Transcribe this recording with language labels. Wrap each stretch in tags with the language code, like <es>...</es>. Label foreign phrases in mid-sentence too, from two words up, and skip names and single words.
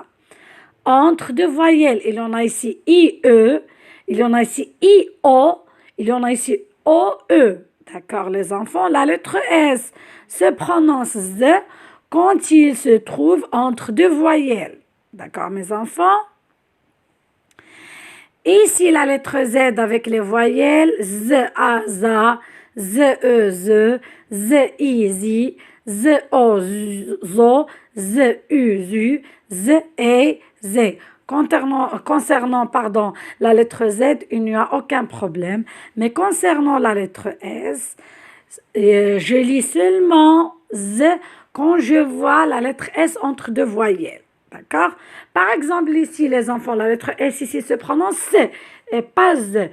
<fr>Entre deux voyelles, il y en a ici IE, il y en a ici IO, il y en a ici OE. D'accord, les enfants? La lettre S se prononce Z quand il se trouve entre deux voyelles. D'accord, mes enfants? Ici, la lettre Z avec les voyelles Z, A, ZA, Z, E, Z, Z, I, Z, Z, O, ZO, Z, U, ZU, Z, E, Z. Concernant la lettre Z, il n'y a aucun problème. Mais concernant la lettre S, je lis seulement Z quand je vois la lettre S entre deux voyelles. D'accord? Par exemple, ici, les enfants, la lettre S ici se prononce C et pas Z.</fr>